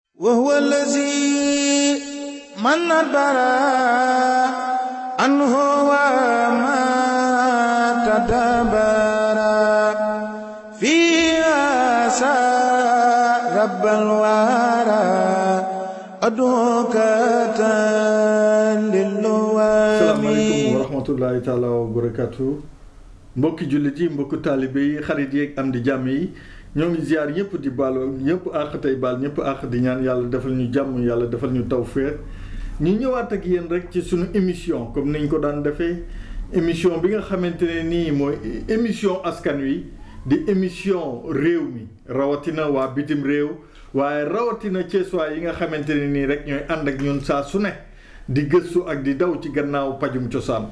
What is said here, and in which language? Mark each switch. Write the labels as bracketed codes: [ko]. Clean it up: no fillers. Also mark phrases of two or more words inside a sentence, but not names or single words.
[ar] وهو الذي من أدبر عنه وما تدبر فيها رب الورى أدعوك للوامي. السلام عليكم ورحمة الله تعالى وبركاته. [wo] Mbokki jullit yi, mbokki taalibe yi, xarit yi ak am di jàmm yi, ñoo ngi ziar ñëpp di baalu ñëpp àq tey baal ñëpp àq di ñaan yàlla defal ñu jàmm, yàlla defal ñu tawfeex. ñu ñëwaat ak yéen rek ci sunu émission comme niñ ko daan defee, émission bi nga xamante ne nii mooy émission askan wi di émission réew mi rawatina waa bitim réew waaye rawatina Ceesuwaay yi nga xamante ne nii rek ñooy ànd ak ñun saa su ne di gëstu ak di daw ci gannaaw pajum cosaan.